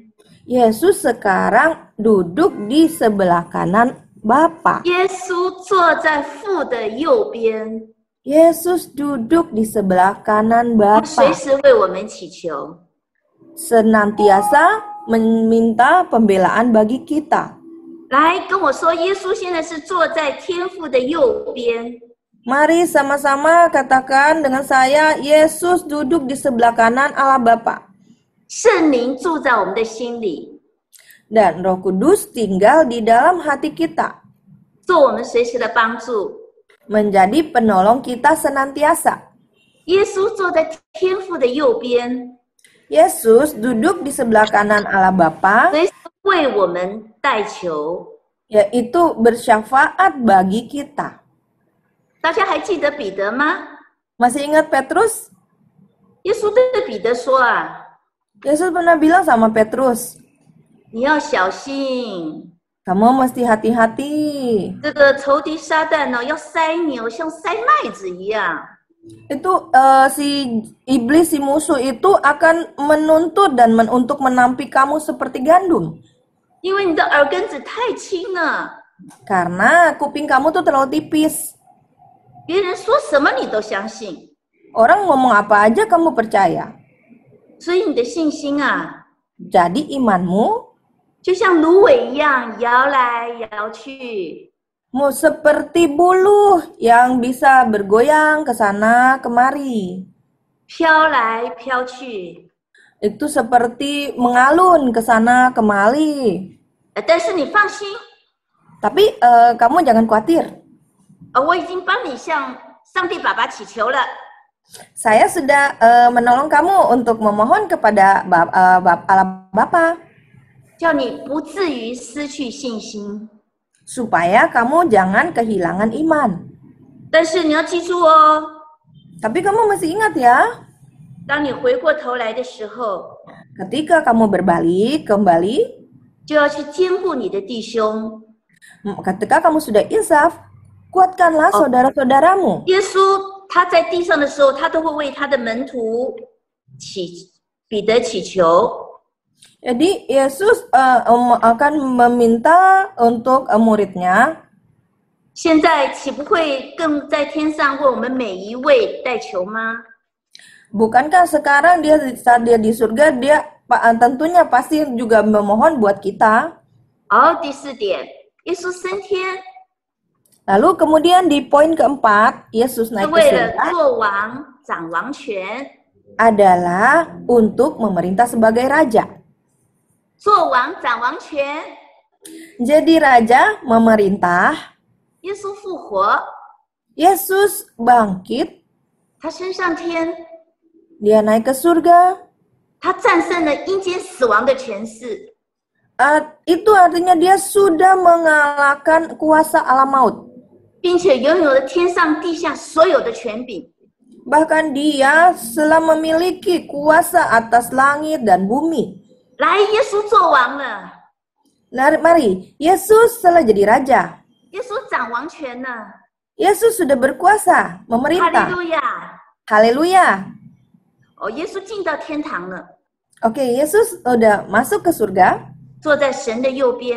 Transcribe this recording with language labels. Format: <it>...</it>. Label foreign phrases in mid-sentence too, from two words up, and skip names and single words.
<id>Yesus sekarang duduk di sebelah kanan Bapa.</id> <zh>耶稣坐在父的右边，</zh> <id>Yesus duduk di sebelah kanan</id> <zh>随</zh> <id>Bapa.</id> <zh>时为我们祈求。</zh> <id>Senantiasa meminta pembelaan bagi kita.</id> <zh>来跟我说，耶稣现在是坐在天父的右边。</zh> <id>Mari sama-sama katakan dengan saya, Yesus duduk di sebelah kanan Allah Bapa.</id> <zh>圣灵住在我们的心里，</zh> <id>Dan Roh Kudus tinggal di dalam hati kita,</id> <zh>做我们随时的帮助。</zh> <id>menjadi penolong kita senantiasa.</id> <zh>耶稣坐在天父的右边，</zh> <id>Yesus duduk di sebelah kanan Allah Bapa,</id> <zh>随时为我们代求。</zh> <id>yaitu bersyafaat bagi kita.</id> <zh>大家还记得彼得吗？</zh> <id>Masih ingat Petrus?</id> <zh>耶稣对彼得说啊，</zh> <id>Yesus pernah bilang sama Petrus,</id> <zh>你要小心，</zh> <id>kamu mesti hati-hati.</id> <zh>这个仇敌撒旦呢，要塞你哦，像塞麦子一样。</zh> <id>Itu si iblis, si musuh itu akan menuntut dan untuk menampi kamu seperti gandum.</id> <zh>因为你的耳根子太轻了，</zh> <id>Karena kuping kamu tuh terlalu tipis.</id> <zh>别人说什么你都相信，</zh> <id>Orang ngomong apa aja kamu percaya.</id> <zh>所以你的信心啊，</zh> <id>Jadi imanmu</id> <zh>就像芦苇一样摇来摇去。</zh> <id>seperti buluh yang bisa bergoyang ke sana kemari.</id> <zh>飘来飘去，</zh> <id>Itu seperti mengalun ke sana kemari.</id> <zh>但是你放心，</zh> <id>Tapi kamu jangan khawatir.</id> <zh>我已经帮你向上帝爸爸祈求了。</zh> <id>Saya sudah menolong kamu untuk memohon kepada Allah Bapa.</id> <zh>叫你不至于失去信心。</zh> <id>supaya kamu jangan kehilangan iman.</id> <zh>但是你要记住哦，</zh> <id>Tapi kamu mesti ingat ya,</id> <zh>当你回过头来的时候，</zh> <id>ketika kamu berbalik kembali,</id> <zh>就要去兼顾你的弟兄。</zh> <id>ketika kamu sudah insaf, kuatkanlah saudara-saudaramu.</id> <zh>耶稣他在地上的时候，他都会为他的门徒彼得祈求。</zh> <id>Jadi Yesus akan meminta untuk muridnya.</id> <zh>现在岂不会更在天上为我们每一位代求吗？</zh> <id>Bukankah sekarang saat dia di surga, dia tentunya pasti juga memohon buat kita.</id> <zh>好，第4点，耶稣升天</zh> <id>Lalu kemudian di poin keempat, Yesus</id> <zh>是</zh> <id>naik ke</id> <zh>为了</zh> <id>surga</id> <zh>做王、掌王权。</zh> <id>adalah untuk memerintah sebagai raja.</id> <zh>做王、掌王权，</zh> <id>Jadi raja memerintah,</id> <zh>耶稣复活，</zh> <id>Yesus bangkit,</id> <zh>他升上天，</zh> <id>dia naik ke surga.</id> <zh>他战胜了阴间死亡的权势。</zh> <id>Itu artinya dia sudah mengalahkan kuasa alam maut.</id> <zh>并且拥有了天上地下所有的权柄。</zh> <id>Bahkan dia telah memiliki kuasa atas langit dan bumi.</id> <zh>来，耶稣做王了，</zh> <id>Mari, Yesus telah jadi raja.</id> <zh>耶稣掌王权了。</zh> <id>Yesus sudah berkuasa,</id> <zh>哈利</zh> <id>memerintah.</id> <zh>路亚！</zh> <id>Haleluya.</id> <zh>哦，耶稣进到天堂了，</zh> <id>Oke, Yesus udah masuk ke surga.</id> <zh>坐在神的右边，</zh>